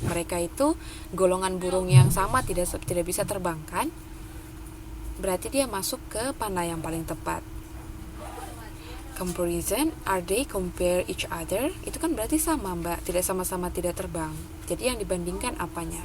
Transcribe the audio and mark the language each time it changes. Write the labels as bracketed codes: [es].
[id] Mereka itu golongan burung yang sama, tidak bisa terbang kan? Berarti dia masuk ke mana yang paling tepat? [en] Comparison, are they compare each other? [id] Itu kan berarti sama, Mbak. Tidak sama-sama tidak terbang. Jadi yang dibandingkan apanya?